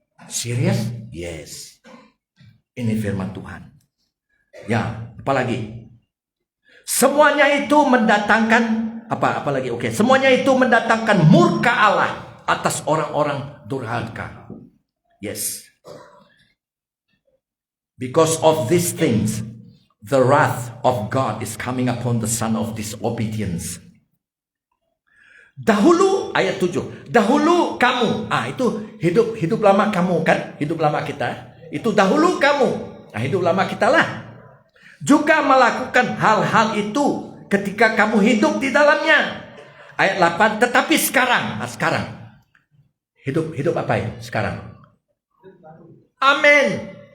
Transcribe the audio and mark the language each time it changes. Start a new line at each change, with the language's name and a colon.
Indonesian: Serius? Yes. Ini firman Tuhan. Ya, apalagi? Semuanya itu mendatangkan apalagi? Oke, semuanya itu mendatangkan murka Allah atas orang-orang durhaka.
English: Yes. Because of these things, the wrath of God is coming upon the son of disobedience.
Indonesian: Dahulu, ayat 7. Dahulu kamu, itu hidup lama kamu kan? Hidup lama kita. Itu dahulu kamu. Nah, hidup lama kita lah. Juga melakukan hal-hal itu ketika kamu hidup di dalamnya. Ayat 8, tetapi sekarang. Sekarang. Hidup apa itu? Sekarang. Amin.